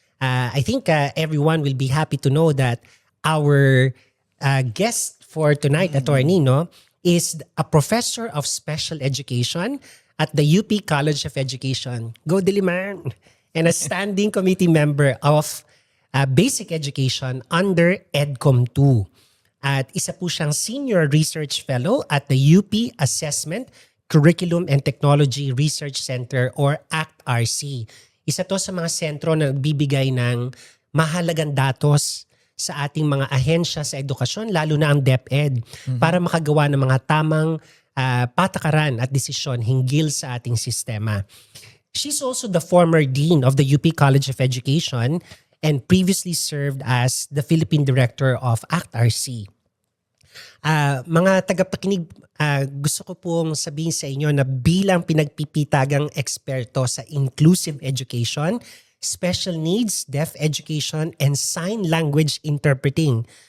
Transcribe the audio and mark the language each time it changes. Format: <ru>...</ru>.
<en>I think everyone will be happy to know that our guest for tonight, Attorney, no, is a professor of special education at the UP College of Education. Go Diliman! and a standing committee member of Basic Education under EDCOM 2.</en> <tl>At isa po siyang Senior Research Fellow at the UP Assessment, Curriculum and Technology Research Center or ACT-RC. Isa to sa mga sentro na nagbibigay ng mahalagang datos sa ating mga ahensya sa edukasyon, lalo na ang DepEd, para makagawa ng mga tamang patakaran at desisyon hinggil sa ating sistema.</tl> <en>She's also the former Dean of the UP College of Education and previously served as the Philippine Director of ACT-RC.</en> <tl>Mga tagapakinig, gusto ko pong sabihin sa inyo na bilang pinagpipitagang eksperto sa</tl> <en>inclusive education, special needs, deaf education, and sign language interpreting.</en>